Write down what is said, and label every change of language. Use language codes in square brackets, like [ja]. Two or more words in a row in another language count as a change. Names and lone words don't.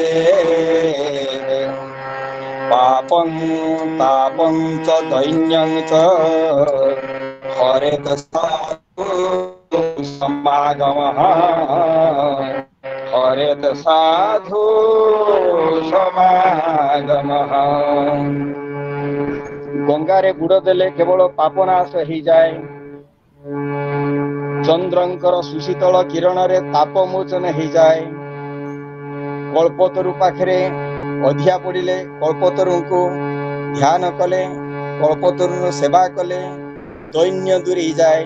[sa] পাপং তাপং চ দৈন্যং চ হরেত সাধু সমাগমঃ হরেত সাধু সমাগমঃ। [or] ଗଙ୍ଗାରେ ବୁଡ଼ ଦେଲେ କେବଳ ପାପ ନାଶ ହେଇଯାଏ। ଚନ୍ଦ୍ରଙ୍କର ସୁଶୀତଳ କିରଣରେ ତାପ ମୋଚନ ହେଇଯାଏ। କଳ୍ପତରୁ ପାଖରେ ଅଧିଆ ପଡ଼ିଲେ କଳ୍ପତରୁଙ୍କୁ ଧ୍ୟାନ କଲେ, କଳ୍ପତରୁର ସେବା କଲେ ଦୈନ୍ୟ ଦୂରେଇଯାଏ।